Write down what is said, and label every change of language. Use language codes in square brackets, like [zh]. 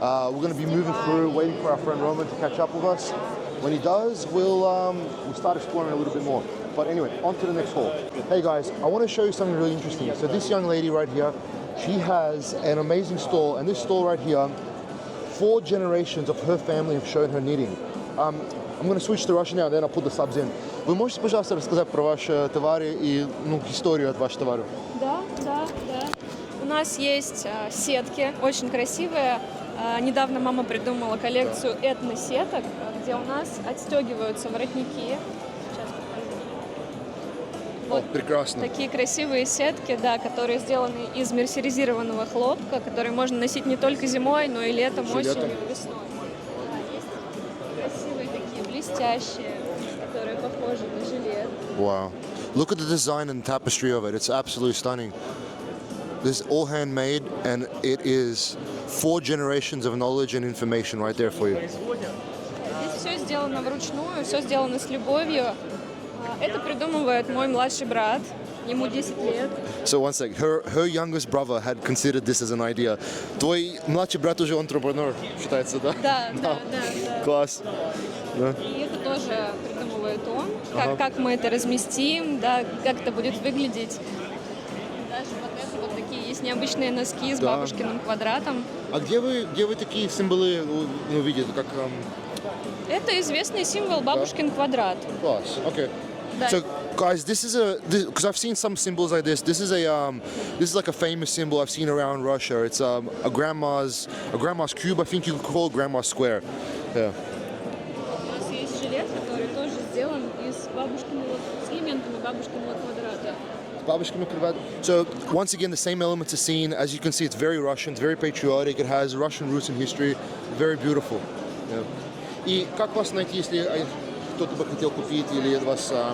[en] We're going to be moving through, waiting for our friend Roman to catch up with us. When he does, we'll start exploring a little bit more. But anyway, on to the next haul. Hey guys, I want to show you something really interesting. So this young lady right here, she has an amazing stall, and this stall right here, 4 generations of her family have shown her knitting. I'm going to switch to Russian now, and then I'll put the subs in. [ru] Вы можете, пожалуйста, рассказать про ваши товары и историю от ваших товаров? Да. У нас есть сетки, очень красивые. Недавно мама придумала коллекцию этносеток, где у нас отстегиваются воротники. Сейчас покажу. Вот прекрасно. такие красивые сетки, да, которые сделаны из мерсеризированного хлопка, которые можно носить не только зимой, но и летом, осенью, весной. Да, есть красивые такие, блестящие, которые похожи на жилет. [en] Wow. Look at the design and tapestry of it. It's absolutely stunning. This is all handmade, and it is 4 generations of knowledge and information right there for you. [ru] Здесь все сделано вручную, все сделано с любовью. Это придумывает мой младший брат, ему 10 лет. [en] So one sec, her youngest brother had considered this as an idea. [ru] Твой младший брат уже entrepreneur, считается, да? Да. Класс. Да. И это тоже придумывает он, как мы это разместим, да, как это будет выглядеть. Даже вот такие есть необычные носки с бабушкиным квадратом. А где вы такие символы увидите? Как, Это известный символ бабушкин квадрат. Класс, okay. Да. [en] So, guys, this is because I've seen some symbols like this. This is like a famous symbol I've seen around Russia. It's a grandma's cube. I think you could call it grandma's square. Yeah. [ru] У нас есть жилет, который тоже сделан с элементами бабушкиного квадрата. [en] So once again, the same elements are seen. As you can see, it's very Russian, it's very patriotic. It has Russian roots and history. Very beautiful. Yeah. [ru] И как вас найти, если кто-то бы хотел купить или вас...